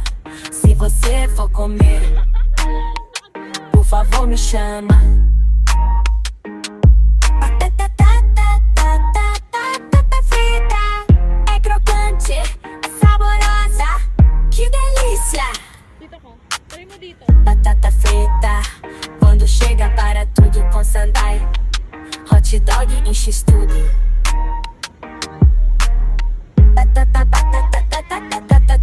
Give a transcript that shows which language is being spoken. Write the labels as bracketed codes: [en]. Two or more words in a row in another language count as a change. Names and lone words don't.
[pt] Se você for comer, por favor me chama. Batata frita é crocante, é saborosa, que delícia! [tl] Try mo dito. [pt] Batata frita, quando chega para tudo com sandai. Hot dog enche tudo. Batata